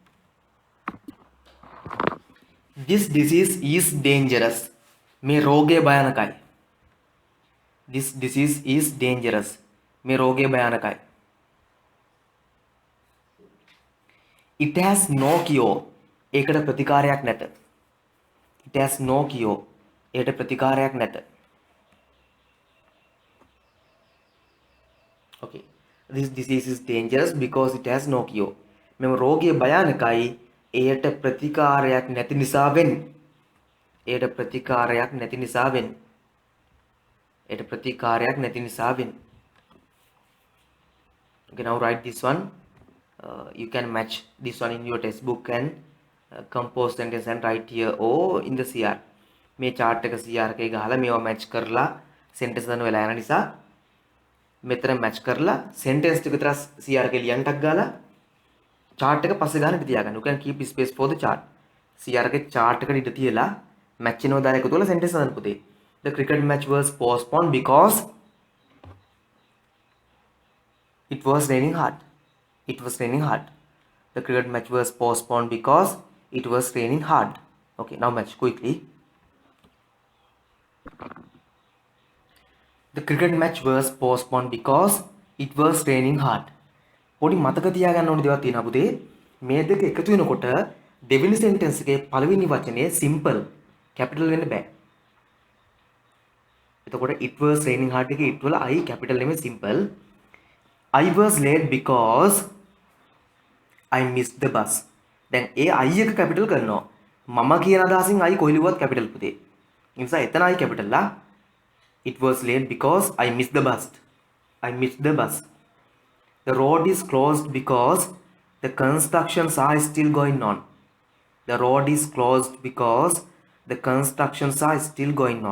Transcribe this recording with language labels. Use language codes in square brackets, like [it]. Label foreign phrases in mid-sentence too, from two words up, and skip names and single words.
[en] This disease is dangerous. [si] මේ රෝගේ භයානකයි. [en] This disease is dangerous. [si] මේ රෝගේ භයානකයි. [en] It has no cure. [si] ඒකට ප්‍රතිකාරයක් නැත. [en] It has no cure. [si] ඒකට ප්‍රතිකාරයක් නැත. [en] Okay, this disease is dangerous because it has no cure. [si] මෙම රෝගය භයානකයි එයට ප්‍රතිකාරයක් නැති නිසාවෙන්. එයට ප්‍රතිකාරයක් නැති නිසාවෙන්. එයට ප්‍රතිකාරයක් නැති නිසාවෙන්. [en] Okay, now write this one. You can match this one in your textbook and compose sentence and write here or in the CR. [si] මේ chart එක CR එකේ ගහලා මේවා match කරලා sentence දාන වෙලා යන නිසා මෙතන match කරලා sentence ටික විතර CR එකේ ලියන්න ටක් ගාලා chart එක පස්සේ ගන්න ඉඳ තියාගන්න. [en] You can keep space for the chart. [si] CR එකේ chart එකට ඉඳ තියලා match වෙනව දාලා එකතු කරලා sentence දාන්න පුතේ. [en] The cricket match was postponed because it was raining hard. It was raining hard. The cricket match was postponed because it was raining hard. Okay, now match quickly. The cricket match was postponed because it was raining hard. [si] පොඩි මතක තියාගන්න ඕන දේවල් තියෙනවා පුතේ. මේ දෙක එකතු වෙනකොට දෙවෙනි sentence එකේ පළවෙනි වචනේ [en] simple capital [si] වෙන්න බෑ. එතකොට [en] it was raining hard [si] එකේ it වල [en] I capital [si] නෙමෙයි simple. [en] I was late because I missed the bus. [si] දැන් ඒ I එක capital කරනවා. මම කියන අදහසින් I කොහෙලුවත් capital පුතේ. ඒ නිසා එතන [en] I capital [si] ලා. [en] It was late because I missed the bus. I missed the bus. The road is closed because the constructions are still going on. The road is closed because the constructions are still going on.